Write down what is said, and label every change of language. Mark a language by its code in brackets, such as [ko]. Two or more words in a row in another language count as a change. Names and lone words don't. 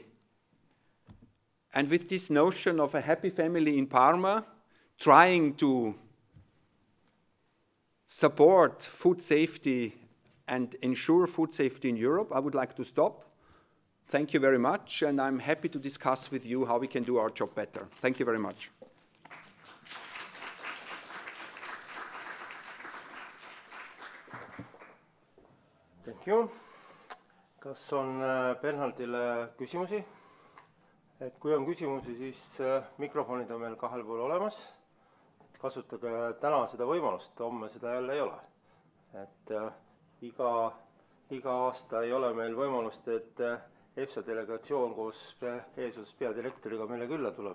[en] And with this notion of a happy family in Parma, trying to support food safety and ensure food safety in Europe, I would like to stop. Thank you very much, and I'm happy to discuss with you how we can do our job better. Thank you very much. Thank you. [et] Kas on Bernhardile küsimusi? Et kui on küsimusi, siis mikrofonid on meil kahel pool olemas. Kasutage täna seda võimalust, homme seda jälle ei ole. Et iga aasta ei ole meil võimalust, et EFSA delegatsioon koos eesotsas peadirektoriga meile külla tuleb.